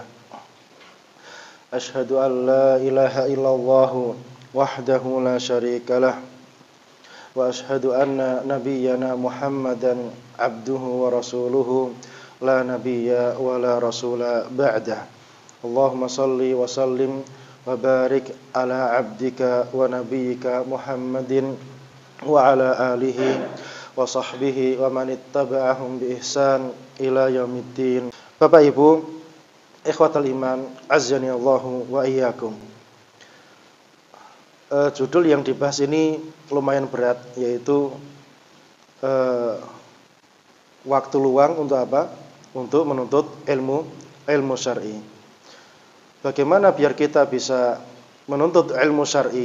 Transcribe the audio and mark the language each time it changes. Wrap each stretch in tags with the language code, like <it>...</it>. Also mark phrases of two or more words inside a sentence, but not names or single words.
<ar>أشهد أن لا إله إلا الله وحده لا شريك له وأشهد أن نبينا محمدا عبده ورسوله لا نبي ولا رسول بعده. اللهم صل وسلم وبارك على عبدك ونبيك محمد وعلى آله وصحبه ومن تبعهم بإحسان إلى يوم الدين.</ar> <id>Bapak Ibu</id> <ar>إخوة الإيمان، أعزني الله وإياكم.</ar> <id>Judul yang dibahas ini lumayan berat, yaitu waktu luang untuk apa? Untuk menuntut ilmu syar'i. Bagaimana biar kita bisa menuntut ilmu syar'i?</id>